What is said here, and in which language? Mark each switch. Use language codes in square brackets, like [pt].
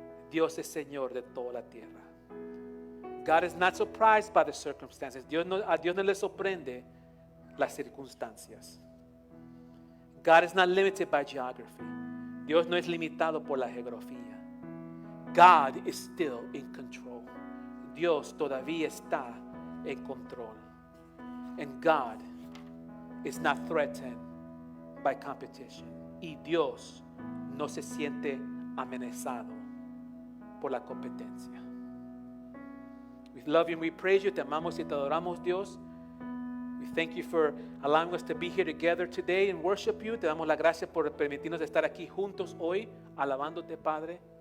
[es] Dios es Señor de toda la tierra. [en] God is not surprised by the circumstances. [es] A Dios no le sorprende las circunstancias. [en] God is not limited by geography. [es] Dios no es limitado por la geografía. [en] God is still in control. [es] Dios todavía está en control. [en] And God is not threatened by competition. [es] Y Dios no se siente amenazado por la competencia. [en] We love you and we praise you. [es] Te amamos y te adoramos, Dios. [en] We thank you for allowing us to be here together today and worship you. [es] Te damos la gracia por permitirnos estar aquí juntos hoy, alabándote, Padre.